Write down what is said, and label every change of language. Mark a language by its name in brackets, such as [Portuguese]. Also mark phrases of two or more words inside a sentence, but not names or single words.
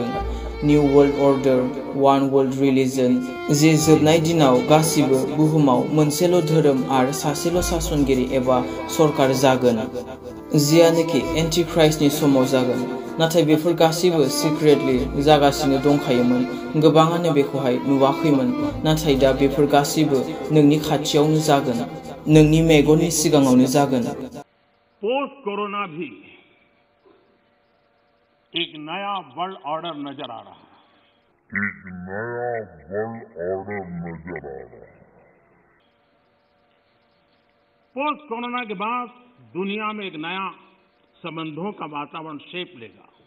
[English] New World Order, One World Religion, [Bodo] जे जोबनाय दिनाव गासिबो बुहुमाव मोनसेल' धोरोम आरो सासेल' सासनगिरि एबा सरकार जागोन, जियानोखि एन्टिक्राइस्टनि समाव जागोन। नाथाय बेफोर गासिबो सिक्रेटलि जागासिनो दंखायोमोन। गोबाङानो बेखौहाय नुवाखैमोन। नाथाय दा बेफोर गासिबो नोंनि खाथियावनो जागोन, नोंनि मेगननि सिगाङावनो जागोन। [English] post Corona [Hindi] भी एक नया [English] world order [Hindi] नजर आ रहा है। [English] post Corona [Hindi] के बाद दुनिया में एक नया संबंधों का वातावरण शेप लेगा।